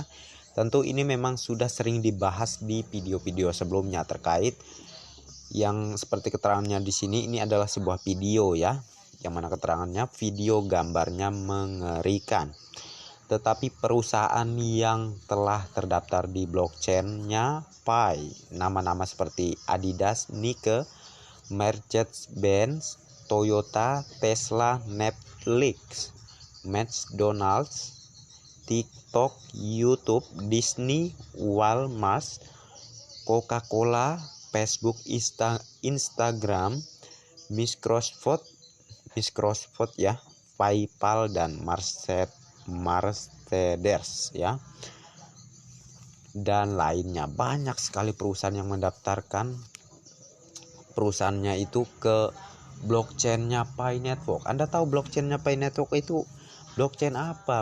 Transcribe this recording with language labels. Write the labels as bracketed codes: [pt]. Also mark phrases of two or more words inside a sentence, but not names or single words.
[id] Tentu ini memang sudah sering dibahas di video-video sebelumnya terkait yang seperti keterangannya di sini. Ini adalah sebuah video ya, yang mana keterangannya video gambarnya mengerikan. Tetapi perusahaan yang telah terdaftar di blockchain-nya Pi, nama-nama seperti Adidas, Nike, Mercedes-Benz, Toyota, Tesla, Netflix, McDonald's, TikTok, YouTube, Disney, Walmart, Coca-Cola, Facebook, Instagram, Microsoft ya, PayPal, dan Mercedes ya, dan lainnya. Banyak sekali perusahaan yang mendaftarkan perusahaannya itu ke blockchainnya Pi Network. Anda tahu blockchainnya Pi Network itu blockchain apa?